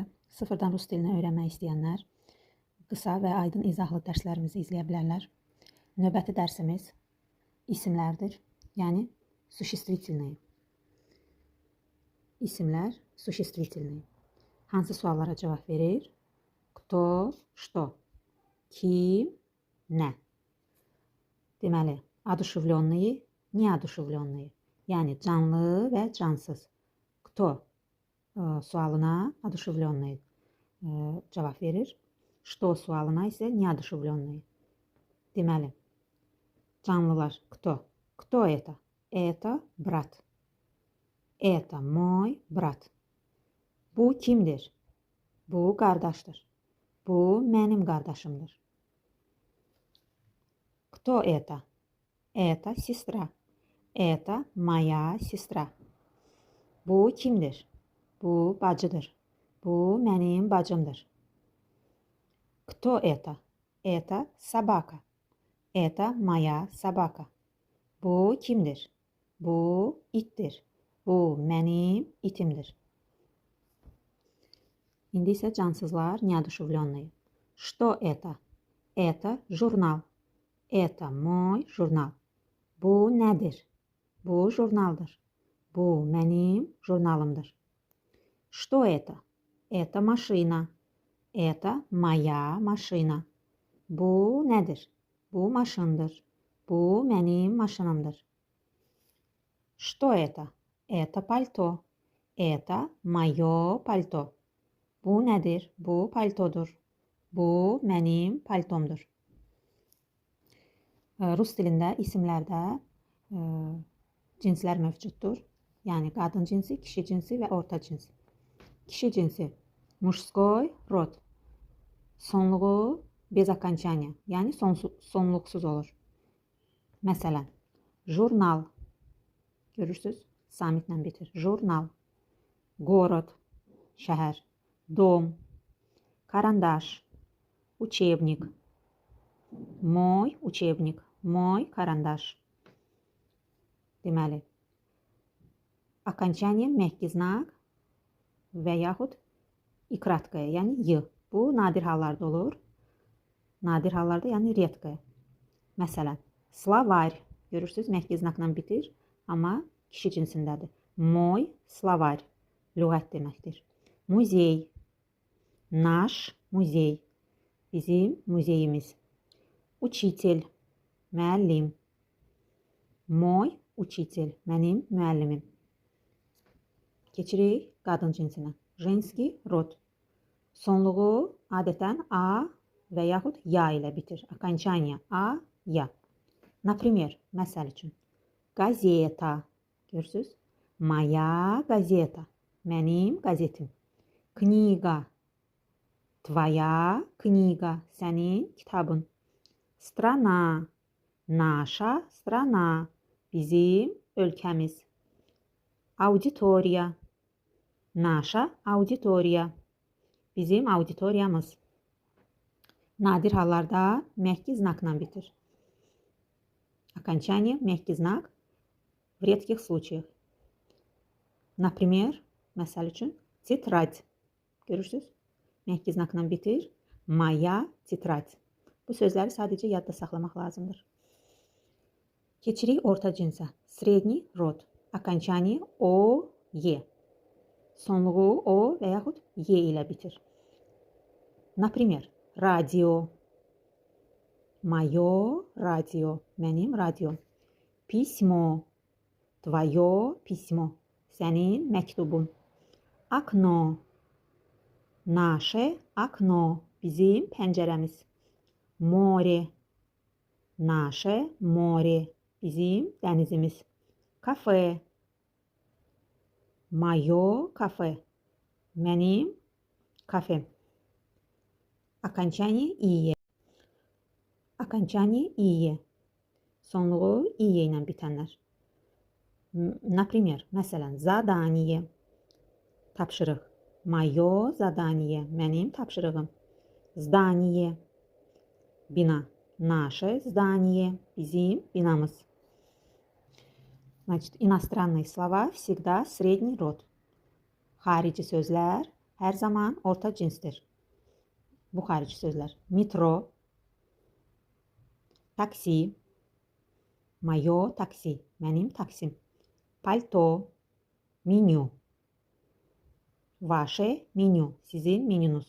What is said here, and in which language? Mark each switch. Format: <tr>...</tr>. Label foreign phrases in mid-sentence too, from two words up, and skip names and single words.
<az>Sıfırdan rus dilini öyrənmək istəyənlər qısa və aydın izahlı dərslərimizi izləyə bilərlər. Növbəti dərsimiz isimlərdir, yəni существительные. İsimlər существительные. Hansı suallara cavab verir?</az> <ru>Кто, что?</ru> <az>Kim, nə? Deməli,</az> <ru>одушевленные, неодушевленные.</ru> <az>Yəni canlı və cansız. Кто sualına одушевленные cavab verir. Что sualına isə неодушевленные. Deməli, canlılar</az> <ru>кто? Кто это? Это брат. Это мой брат.</ru> <az>Bu kimdir? Bu qardaşdır. Bu mənim qardaşımdır.</az> <ru>Кто это? Это сестра. Это моя сестра.</ru> <az>Bu kimdir? Bu bacıdır. Bu mənim bacımdır.</az> <ru>Кто это? Это собака. Это моя собака.</ru> <az>Bu kimdir? Bu ittir. Bu mənim itimdir. İndi isə cansızlar неодушевленные.</az> <ru>Что это? Это журнал. Это мой журнал.</ru> <az>Bu nədir? Bu jurnaldır. Bu mənim jurnalımdır.</az> <ru>Что это? Это машина. Это моя машина.</ru> <az>Bu nədir? Bu maşındır. Bu mənim maşınımdır.</az> <ru>Что это? Это пальто. Это мое пальто.</ru> <az>Bu nədir? Bu paltodur. Bu mənim paltomdur. Rus dilində isimlərdə cinslər mövcuddur. Yəni qadın cinsi, kişi cinsi və orta cins. Kişi cinsi</az> <ru>mужской род. Sonluğu без окончания,</ru> <az>yəni sonluqsuz olur. Məsələn, jurnal. Görürsüz? Samitlə bitir. Jurnal. Город. Şəhər.</az> <ru>Дом. Карандаш. Учебник. Мой учебник. Мой карандаш. Deməli, окончание мягкий знак</ru> <az>və yaxud</az> <ru>и краткое,</ru> <az>yəni y. Bu nadir hallarda olur. Nadir hallarda, yəni redkaya. Məsələn, словарь. Görürsüz, məhki znakla bitir, amma kişi cinsindədir.</az> <ru>Мой словарь.</ru> <az>Lüğət deməkdir. Muzey.</az> <ru>Наш музей.</ru> <az>Bizim muzeyimiz.</az> <ru>Учитель. Müəllim. Мой учитель.</ru> <az>Mənim müəllimim. Keçirik qadın cinsinə.</az> <ru>Женский род.</ru> <az>Sonluğu adətən a və yaxud ya ilə bitir.</az> <ru>Окончание a, ya. Например,</ru> <az>məsəl üçün. Газета. Görürsüz?</az> <ru>Моя газета.</ru> <az>Mənim qəzetim.</az> <ru>Книга. Твоя книга.</ru> <az>Sənin kitabın.</az> <ru>Страна. Наша страна.</ru> <az>Bizim ölkəmiz. Auditoriya.</az> <ru>Наша аудитория.</ru> <az>Bizim auditoriyamız. Nadir hallarda məhki znakla bitir.</az> <ru>Окончание мягкий знак в редких случаях. Например,</ru> <az>məsəl üçün, тетрадь. Görürsüz? Məhki znakla bitir.</az> <ru>Моя тетрадь.</ru> <az>Bu sözləri sadəcə yadda saxlamaq lazımdır. Keçirik orta cinsə.</az> <ru>Средний род. Окончание o, e.</ru> <az>Sonluğu o və yaxud e ilə bitir.</az> <ru>Например, радио. Мое радио.</ru> <az>Mənim radiom.</az> <ru>Письмо. Твое письмо.</ru> <az>Sənin məktubun.</az> <ru>Окно. Наше окно.</ru> <az>Bizim pəncərəmiz.</az> <ru>Море. Наше море.</ru> <az>Bizim dənizimiz.</az> <ru>Кафе. Мое кафе.</ru> <az>Mənim kafem.</az> <ru>Окончание ие. Окончание iye.</ru> <az>Sonluğu iye ilə bitənlər. Например, məsələn,</az> <ru>задание. Tapşırıq. Мое задание.</ru> <az>Mənim tapşırığım.</az> <ru>Здание. Bina. Наше здание.</ru> <az>Bizim binamız.</az> <ru>Значит, иностранные слова всегда средний род.</ru> <az>Xarici sözlər hər zaman orta cinsdir. Bu xarici sözlər. Metro, taksi,</az> <ru>моё такси,</ru> <az>mənim taksim. Palto, menyu,</az> <ru>ваше меню,</ru> <az>sizin menyunuz.</az>